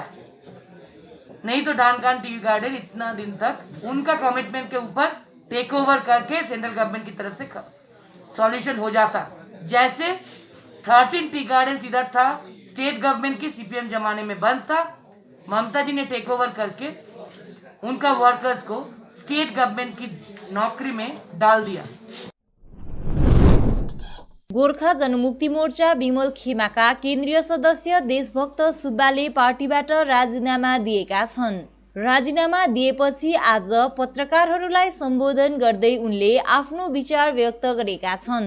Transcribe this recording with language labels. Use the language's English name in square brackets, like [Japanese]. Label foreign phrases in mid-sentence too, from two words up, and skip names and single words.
[Hindi] नहीं तो डानकान टी गार्डन इतना दिन तक उनका कमिटमेंट के ऊपर [English] take over [Hindi] करके [English] central government [Hindi] की तरफ से सॉल्यूशन हो जाता। जैसे 13 [English] tea garden [Hindi] इधर था, [English] state government [Hindi] की सीपीएम जमाने में बंद था, ममता जी ने [English] take over [Hindi] करके उनका वर्कर्स को [English] state government [Hindi] की नौकरी में डाल दिया। [Nepali] गोर्खा जनमुक्ति मोर्चा विमल खेमाका केन्द्रीय सदस्य देशभक्त सुब्बाले पार्टीबाट राजीनामा दिएका छन्। राजीनामा दिएपछि आज पत्रकारहरूलाई सम्बोधन गर्दै उनले आफ्नो विचार व्यक्त गरेका छन्।